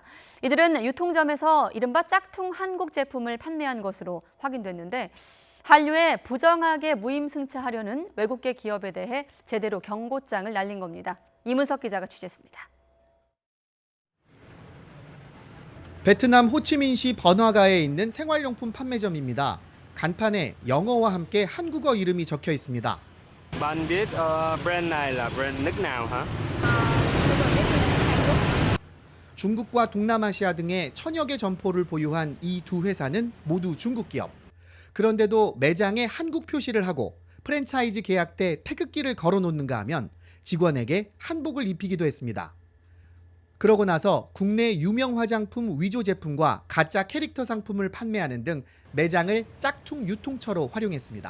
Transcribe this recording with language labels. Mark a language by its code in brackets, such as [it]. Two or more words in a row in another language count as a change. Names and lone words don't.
[ko] 이들은 유통점에서 이른바 짝퉁 한국 제품을 판매한 것으로 확인됐는데 한류에 부정하게 무임승차하려는 외국계 기업에 대해 제대로 경고장을 날린 겁니다. 이문석 기자가 취재했습니다. 베트남 호치민시 번화가에 있는 생활용품 판매점입니다. 간판에 영어와 함께 한국어 이름이 적혀 있습니다. [vi] Bạn biết brand này là brand nước nào hả? [ko] 중국과 동남아시아 등의 천여 개 점포를 보유한 이 두 회사는 모두 중국 기업. 그런데도 매장에 한국 표시를 하고 프랜차이즈 계약 때 태극기를 걸어놓는가 하면 직원에게 한복을 입히기도 했습니다. 그러고 나서 국내 유명 화장품 위조 제품과 가짜 캐릭터 상품을 판매하는 등 매장을 짝퉁 유통처로 활용했습니다.